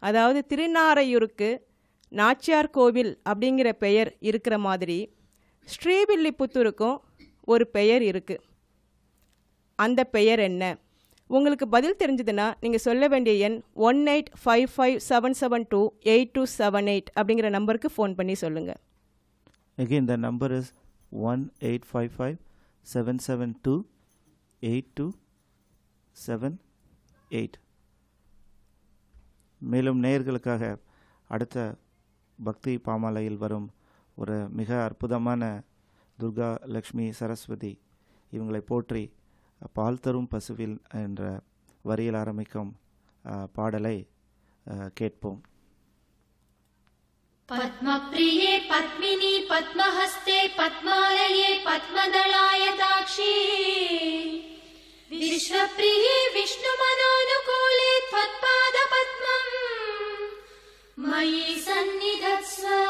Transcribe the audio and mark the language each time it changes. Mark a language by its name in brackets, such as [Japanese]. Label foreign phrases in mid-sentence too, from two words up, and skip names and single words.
[Tamil] அதாவது திருநாரையூருக்கு நாச்சியார் கோவில் அப்படிங்கிற பெயர் இருக்கிற மாதிரி ஸ்ரீவில்லிபுத்தூருக்கும் ஒரு பெயர் இருக்குது. அந்த பெயர் என்ன? உங்களுக்கு பதில் தெரிஞ்சதுன்னா நீங்கள் சொல்ல வேண்டிய எண் 1855772828 அப்படிங்கிற நம்பருக்கு ஃபோன் பண்ணி சொல்லுங்கள். [English] Again, the number is 1855-772-8278. [Tamil] மேலும் நேயர்களுக்காக அடுத்த பக்தி பாமாலையில் வரும் ஒரு மிக அற்புதமான துர்கா லக்ஷ்மி சரஸ்வதி இவங்களை போற்றி பால் தரும் பசுவில் என்ற வரியில் ஆரம்பிக்கும் பாடலை கேட்போம். [Sanskrit] पद्मप्रिये पद्मिनी पद्महस्ते पद्मालये पद्मदलायताक्षी विश्वप्रिये विष्णुमनोनुकूले त्वत्पादपद्मम् मयि सन्निधत्स्व.